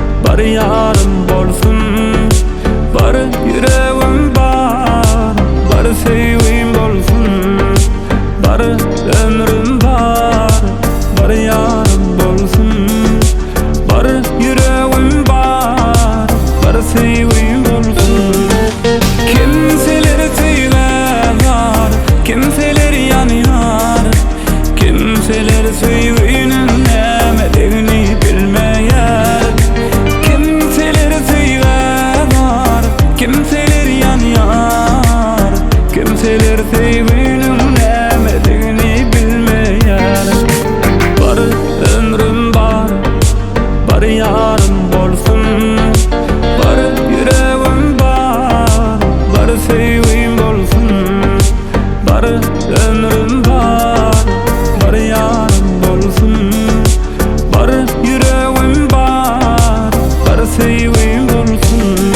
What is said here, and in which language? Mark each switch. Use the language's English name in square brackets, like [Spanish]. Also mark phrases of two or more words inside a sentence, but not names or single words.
[Turkmen] bar yarım bolsun, bar yüreğim bar, bar sevgim bolsun, bar ömrüm bar, bar yarım bolsun, bar yüreğim bar, bar sevgim bolsun. [Turkish] Kimseler sever, kimseler yanıyor, kimseler sevginin nemediğini bilmeyer. Kimseler sever, kimseler yanıyor, kimseler sevginin nemediğini bilmeyer. [Turkmen] Bar ömrüm bar, bar yarım bolsun, bar yüreğim bar, bar sevgim bolsun, bar ömrüm bar, bar yarım bolsun, bar yüreğim bar, bar sevgim bolsun.